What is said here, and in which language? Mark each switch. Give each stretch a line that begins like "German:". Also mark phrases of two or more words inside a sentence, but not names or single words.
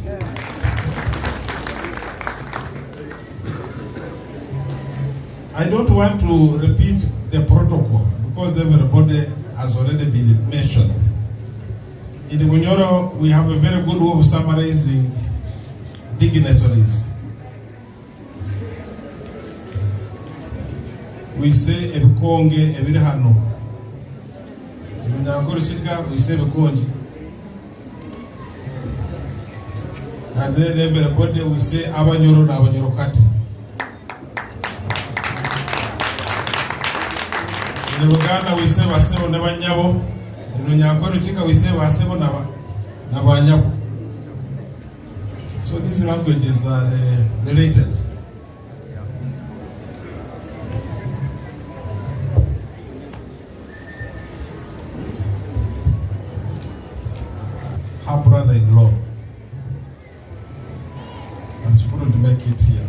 English: I don't want to repeat the protocol because everybody has already been mentioned. In the Munyoro, we have a very good way of summarizing dignitaries. We say
Nyoro: ebikonge ebiri hano.
English: We say ebikonge. And then everybody will say
Nyoro: abanyoro na abanyorokati.
English: In Uganda we say
Nyoro: basebo n'abanyabo.
English: In Nyankoro Chika we say
Nyoro: basebo n'abanyabo.
English: So these languages are related. Her brother-in-law, and she couldn't make it here.